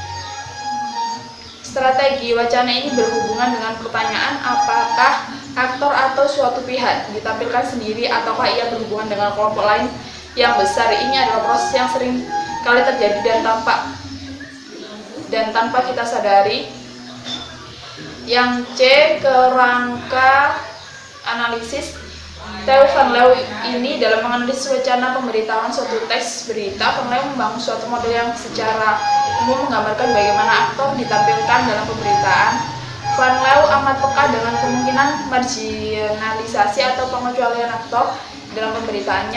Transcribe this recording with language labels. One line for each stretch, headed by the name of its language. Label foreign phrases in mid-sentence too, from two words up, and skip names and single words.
Indonesian: Strategi wacana ini berhubungan dengan pertanyaan apakah aktor atau suatu pihak ditampilkan sendiri ataukah ia berhubungan dengan kelompok lain yang besar. Ini adalah proses yang sering kali terjadi dan tanpa kita sadari. Yang C, kerangka analisis. Theo van Leeuw ini dalam menganalisis wacana pemberitahuan suatu teks berita, Van Leeuw membangun suatu model yang secara umum menggambarkan bagaimana aktor ditampilkan dalam pemberitaan. Van Leeuw amat peka dengan kemungkinan marginalisasi atau pengecualian aktor dalam pemberitaannya.